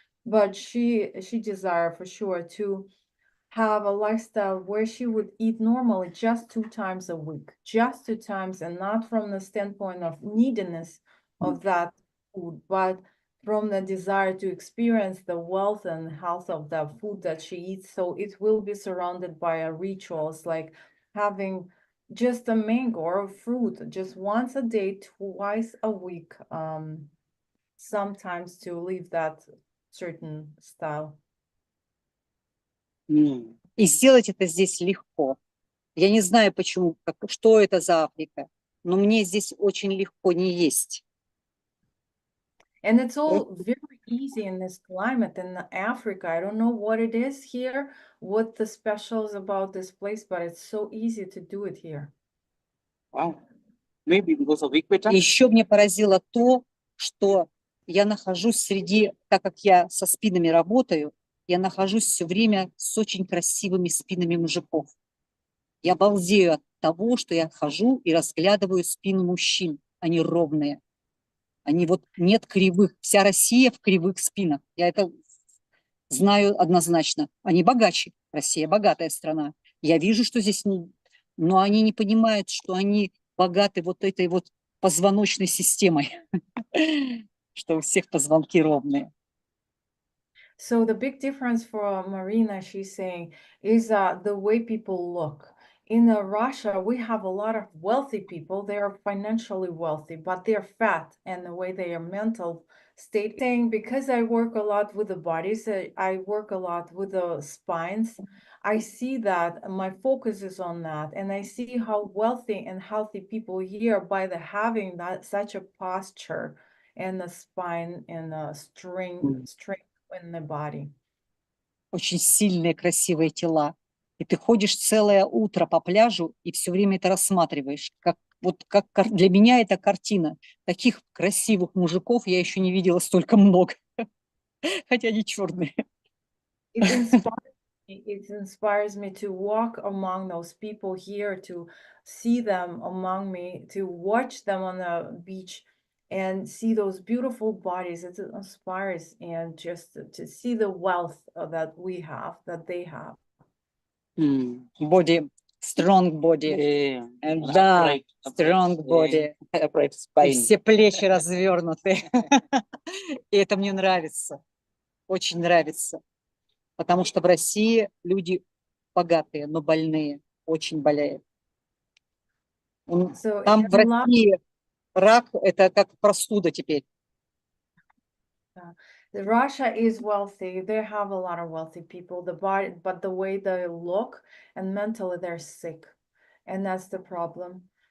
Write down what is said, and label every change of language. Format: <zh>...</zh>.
<en>But she desire for sure to have a lifestyle where she would eat normally just 2 times a week, just 2 times, and not from the standpoint of neediness of that food, but from the desire to experience the wealth and health of the food that she eats. So it will be surrounded by rituals like having just a mango or a fruit just once a day, twice a week, sometimes to live that certain style.</en> <ru>И сделать это здесь легко. Я не знаю, почему, что это за Африка, но мне здесь очень легко не есть.</ru> <en>And it's all very easy in this climate in Africa. I don't know what it is here, what the special is about this place, but it's so easy to do it here. Wow. Maybe because of equator.</en> <ru>Еще мне поразило то, что я нахожусь среди, так как я со спинами работаю, я нахожусь все время с очень красивыми спинами мужиков. Я балдею от того, что я хожу и разглядываю спину мужчин. Они ровные. Они вот нет кривых. Вся Россия в кривых спинах. Я это знаю однозначно. Они богаче. Россия богатая страна. Я вижу, что здесь... Но они не понимают, что они богаты вот этой вот позвоночной системой. Что у всех позвонки ровные.</ru> <en>So the big difference for Marina, she's saying, is the way people look. In Russia, we have a lot of wealthy people. They are financially wealthy, but they're fat, and the way they are mental state. Saying, because I work a lot with the bodies, I work a lot with the spines. I see that my focus is on that, and I see how wealthy and healthy people here by the having that such a posture and the spine and the strength in the body.</en> <ru>Очень сильные, красивые тела. И ты ходишь целое утро по пляжу и все время это рассматриваешь. Как для меня это картина. Таких красивых мужиков я еще не видела столько много. Хотя они черные.</ru> <en>It inspires It inspires me to walk among those people here, to see them among me, to watch them on the beach and see those beautiful bodies. It inspires, and just to see the wealth that we have, that they have. Body, strong body. Yeah. Да, strong body. Upright</en> <ru>И</ru> <en>spine.</en> <ru>все плечи развернуты. И это мне нравится. Очень нравится. Потому что в России люди богатые, но больные. Очень болеют.</ru> <en>So</en> <ru>Там в</ru> <en>in</en> <ru>России рак – это как простуда теперь.</ru> <en>Russia is wealthy. They have a lot of wealthy people. The body, but the way they look and mentally they're sick, and that's the problem.</en>